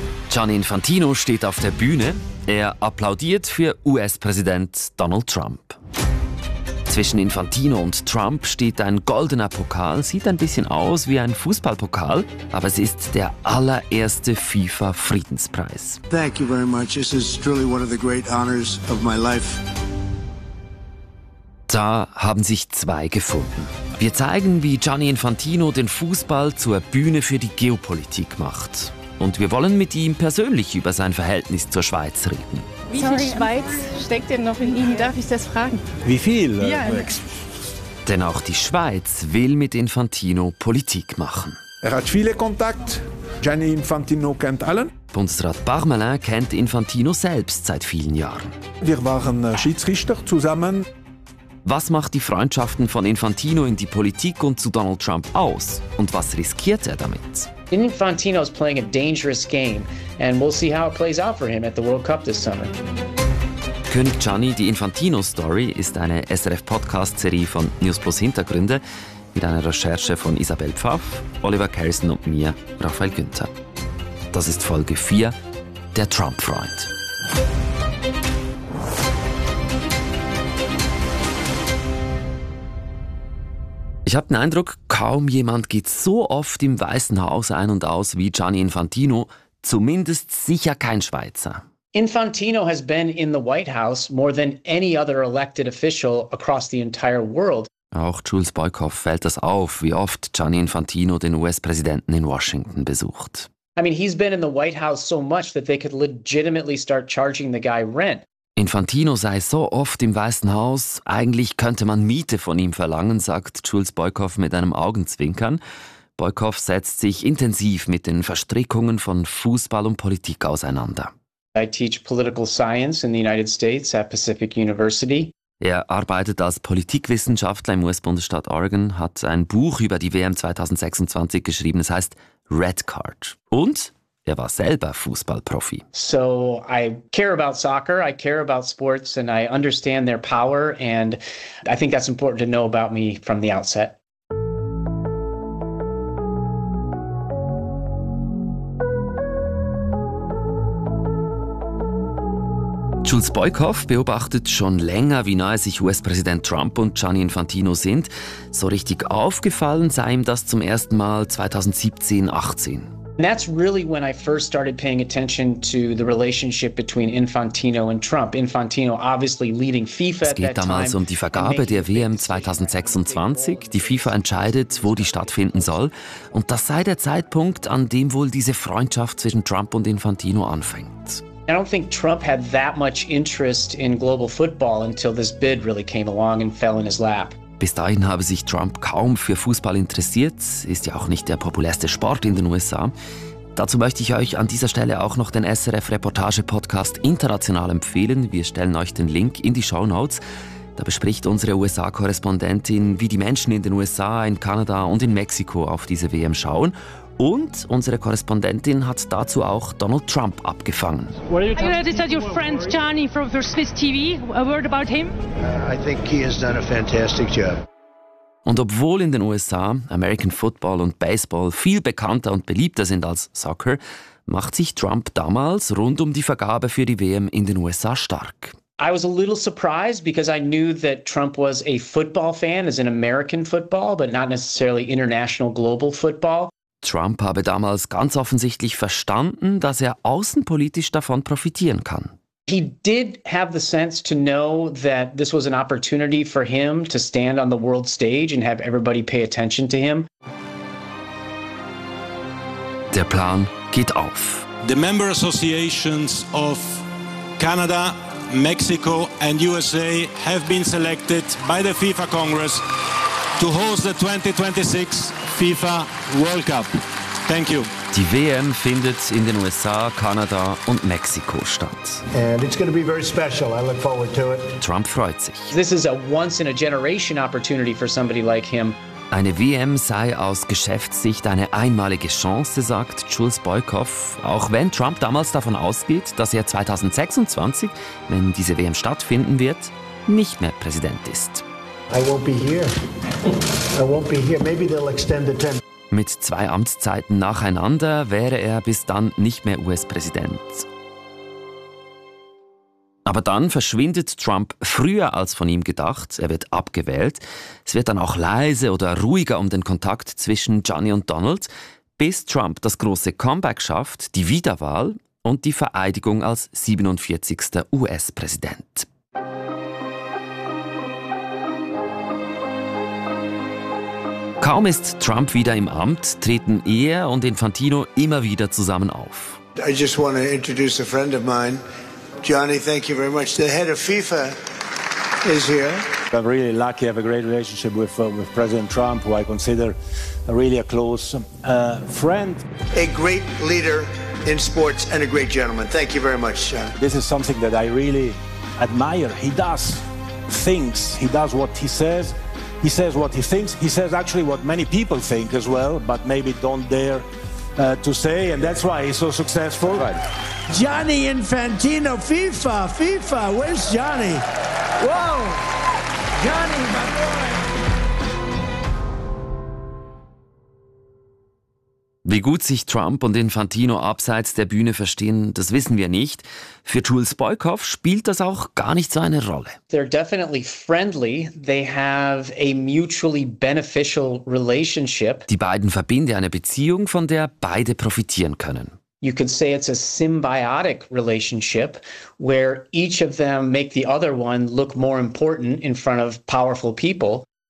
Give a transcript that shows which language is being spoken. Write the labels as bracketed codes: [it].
[de] Gianni Infantino steht auf der Bühne. Er applaudiert für US-Präsident Donald Trump. Zwischen Infantino und Trump steht ein goldener Pokal, sieht ein bisschen aus wie ein Fußballpokal, aber es ist der allererste FIFA-Friedenspreis. [en] Thank you very much. This is truly one of the great honors of my life. [de] Da haben sich zwei gefunden. Wir zeigen, wie Gianni Infantino den Fußball zur Bühne für die Geopolitik macht. Und wir wollen mit ihm persönlich über sein Verhältnis zur Schweiz reden. Wie viel Schweiz steckt denn noch in Ihnen? Darf ich das fragen? Wie viel? Ja. Denn auch die Schweiz will mit Infantino Politik machen. Er hat viele Kontakte. Gianni Infantino kennt allen. Bundesrat Parmelin kennt Infantino selbst seit vielen Jahren. Wir waren Schiedsrichter zusammen. Was macht die Freundschaften von Infantino in die Politik und zu Donald Trump aus? Und was riskiert er damit? [en] Infantino is playing a dangerous game and we'll see how it plays out for him at the World Cup this summer. [de] König Gianni, die Infantino-Story ist eine SRF-Podcast-Serie von News Plus Hintergründe mit einer Recherche von Isabel Pfaff, Oliver Carrison und mir, Raphael Günther. Das ist Folge 4, der Trump-Freund. Ich habe den Eindruck, kaum jemand geht so oft im Weißen Haus ein und aus wie Gianni Infantino, zumindest sicher kein Schweizer. [en] Infantino has been in the White House more than any other elected official across the entire world. [de] Auch Jules Boykoff fällt das auf, wie oft Gianni Infantino den US-Präsidenten in Washington besucht. [en] I mean, he's been in the White House so much that they could legitimately start charging the guy rent. [de] Infantino sei so oft im Weißen Haus, eigentlich könnte man Miete von ihm verlangen, sagt Jules Boykoff mit einem Augenzwinkern. Boykoff setzt sich intensiv mit den Verstrickungen von Fußball und Politik auseinander. [en] I teach political science in the United States at Pacific University. [de] Er arbeitet als Politikwissenschaftler im US-Bundesstaat Oregon, hat ein Buch über die WM 2026 geschrieben, es heißt Red Card. Und? Er war selber Fußballprofi. [en] So I care about soccer, I care about sports and I understand their power and I think that's important to know about me from the outset. [de] Jules Boykoff beobachtet schon länger, wie nahe sich US-Präsident Trump und Gianni Infantino sind. So richtig aufgefallen sei ihm das zum ersten Mal 2017, 18. [en] And that's really when I first started paying attention to the relationship between Infantino and Trump. Infantino obviously leading FIFA at that time. [de] Es geht damals um die Vergabe der WM 2026. Die FIFA entscheidet, wo die stattfinden soll. Und das sei der Zeitpunkt, an dem wohl diese Freundschaft zwischen Trump und Infantino anfängt. [en] I don't think Trump had that much interest in global football until this bid really came along and fell in his lap. [de] Bis dahin habe sich Trump kaum für Fußball interessiert, ist ja auch nicht der populärste Sport in den USA. Dazu möchte ich euch an dieser Stelle auch noch den SRF-Reportage-Podcast international empfehlen. Wir stellen euch den Link in die Shownotes. Da bespricht unsere USA-Korrespondentin, wie die Menschen in den USA, in Kanada und in Mexiko auf diese WM schauen. Und unsere Korrespondentin hat dazu auch Donald Trump abgefangen. [en] I read that your friend Gianni from Swiss TV, a word about him? I think he has done a fantastic job. [de] Und obwohl in den USA American Football und Baseball viel bekannter und beliebter sind als Soccer, macht sich Trump damals rund um die Vergabe für die WM in den USA stark. [en] I was a little surprised because I knew that Trump was a football fan, as in American football, but not necessarily international global football. [de] Trump habe damals ganz offensichtlich verstanden, dass er außenpolitisch davon profitieren kann. [en] He did have the sense to know that this was an opportunity for him to stand on the world stage and have everybody pay attention to him. [de] Der Plan geht auf. [en] The member associations of Canada, Mexico and USA have been selected by the FIFA Congress to host the 2026 FIFA World Cup. Thank you. [de] Die WM findet in den USA, Kanada und Mexiko statt. [en] And it's going to be very special. I look forward to it. [de] Trump freut sich. [en] This is a once in a generation opportunity for somebody like him. [de] Eine WM sei aus Geschäftssicht eine einmalige Chance, sagt Jules Boykoff. Auch wenn Trump damals davon ausgeht, dass er 2026, wenn diese WM stattfinden wird, nicht mehr Präsident ist. [en] I won't be here. Maybe they'll extend the term. [de] Mit zwei Amtszeiten nacheinander wäre er bis dann nicht mehr US-Präsident. Aber dann verschwindet Trump früher als von ihm gedacht. Er wird abgewählt. Es wird dann auch leise oder ruhiger um den Kontakt zwischen Gianni und Donald, bis Trump das große Comeback schafft, die Wiederwahl und die Vereidigung als 47. US-Präsident. Kaum ist Trump wieder im Amt, treten er und Infantino immer wieder zusammen auf. [en] I just want to introduce a friend of mine. Gianni, thank you very much. The head of FIFA is here. I'm really lucky. I have a great relationship with President Trump, who I consider really a close friend. A great leader in sports and a great gentleman. Thank you very much, Gianni. This is something that I really admire. He does things. He does what he says. He says what he thinks. He says actually what many people think as well, but maybe don't dare to say. And that's why he's so successful. Right. Gianni Infantino, FIFA, FIFA. Where's Gianni? Whoa, Gianni, my boy. [de] Wie gut sich Trump und Infantino abseits der Bühne verstehen, das wissen wir nicht. Für Jules Boykoff spielt das auch gar nicht so eine Rolle. [en] They're definitely friendly. They have a mutually beneficial relationship. [de] Die beiden verbinden eine Beziehung, von der beide profitieren können. [en] You could say it's a symbiotic relationship, where each of them make the other one look more important in front of powerful people.